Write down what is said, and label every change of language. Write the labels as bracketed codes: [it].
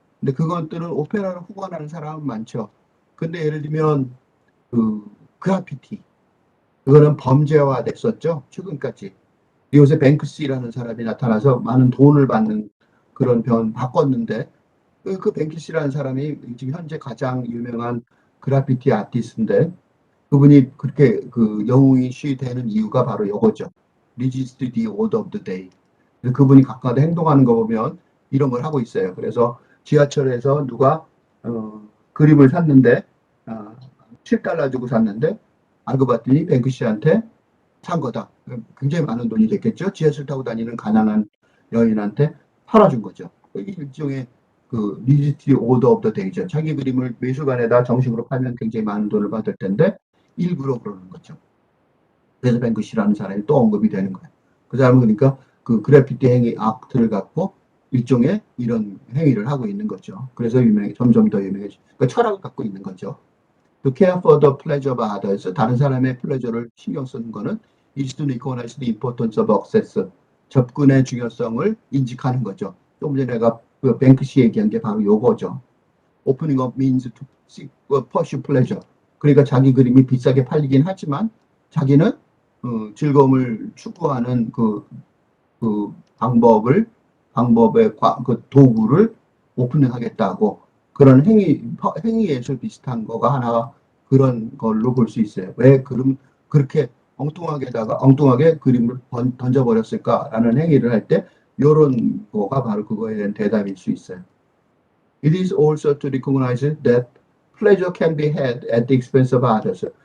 [ko] 근데 그것들은 오페라를 후원하는 사람은 많죠. 근데 예를 들면 그래피티, 그거는 범죄화 됐었죠. 최근까지. 요새 뱅크시라는 사람이 나타나서 많은 돈을 받는 그런 바꿨는데, 그 뱅크시라는 사람이 지금 현재 가장 유명한 그래피티 아티스트인데, 그분이 그렇게 영웅이 되는 이유가 바로 이거죠. [en] Resist the order of the day. [ko] 그분이 가까이 행동하는 거 보면 이런 걸 하고 있어요. 그래서 지하철에서 누가 그림을 샀는데 7달러 주고 샀는데 알고 봤더니 뱅크시한테 산 거다. 굉장히 많은 돈이 됐겠죠. 지하철 타고 다니는 가난한 여인한테 팔아준 거죠. 이게 일종의 그 리지티 오더 오브 더 데이죠. 자기 그림을美术館에다 정식으로 팔면 굉장히 많은 돈을 받을 텐데 일부러 그러는 거죠. 그래서 뱅크시라는 사람이 또 언급이 되는 거예요. 그 사람은 그러니까 그 그래피티 행위 아트를 갖고 일종의 이런 행위를 하고 있는 거죠. 그래서 점점 더 유명해지죠. 그러니까 철학을 갖고 있는 거죠. [en] To care for the pleasure of others, [ko] 다른 사람의 플레저를 신경 쓰는 거는 [en] is to recognize the importance of access, [ko] 접근의 중요성을 인식하는 거죠. 좀 전에 내가 그 뱅크시 얘기한 게 바로 요거죠. [en] Opening up means to seek, pursue pleasure. [ko] 그러니까 자기 그림이 비싸게 팔리긴 하지만 자기는 즐거움을 추구하는 그 방법의 그 도구를 오픈하겠다고 그런 행위 예술 비슷한 거가 하나 그런 걸로 볼 수 있어요. 왜 그렇게 엉뚱하게 그림을 던져버렸을까라는 행위를 할 때 이런 거가 바로 그거에 대한 대답일 수 있어요. [en] It is also to recognize that pleasure can be had at the expense of others.